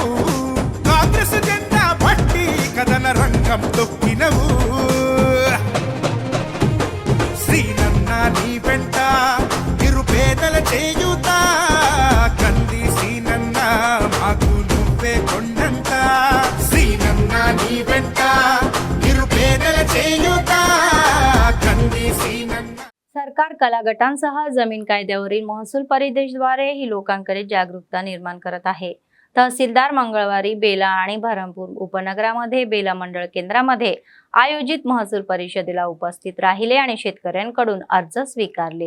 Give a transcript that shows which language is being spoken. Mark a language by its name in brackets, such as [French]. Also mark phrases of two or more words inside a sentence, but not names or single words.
[Telugu] కాంగ్రెస్ జెండా పట్టి కథన రంగం తొక్కినవు సీనన్న. నీ వెంట నిరుపేదల చేయూత కంది సీనన్న, మాకు నువ్వే కొండంత. సీనన్న నీ వెంట निरुपेदल చేయూత కంది సీనన్న. [Marathi] सरकार कला गटांसह जमीन कायद्यावरील महसूल परिषदेद्वारे ही लोकांकडे जागरूकता निर्माण करत आहे. तहसीलदार मंगळवारी बेला आणि बऱ्हामपूर उपनगरामध्ये बेला मंडळ केंद्रामध्ये आयोजित महसूल परिषदेला उपस्थित राहिले आणि शेतकऱ्यांकडून अर्ज स्वीकारले.